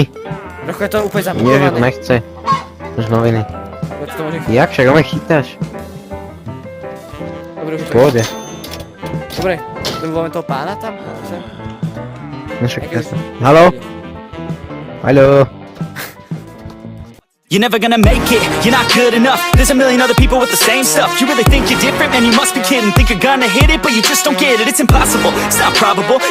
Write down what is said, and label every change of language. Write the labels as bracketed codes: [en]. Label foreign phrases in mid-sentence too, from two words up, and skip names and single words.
[sk] Trochu je to úplne Nie, že to zabudované. nechce. Už noviny. Preto to môžem chytiť. Jak však, ale chytáš. Dobre, už V to je. pohode. Dobre, ten voláme toho pána tam? Sem? No však Jaký jasne. Haló? Haló? [en] You're never gonna make it, you're not good enough. There's a million other people with the same stuff. You really think you're different? Man, you must be kidding. Think you're gonna hit it, but you just don't get it. It's impossible, it's not probable.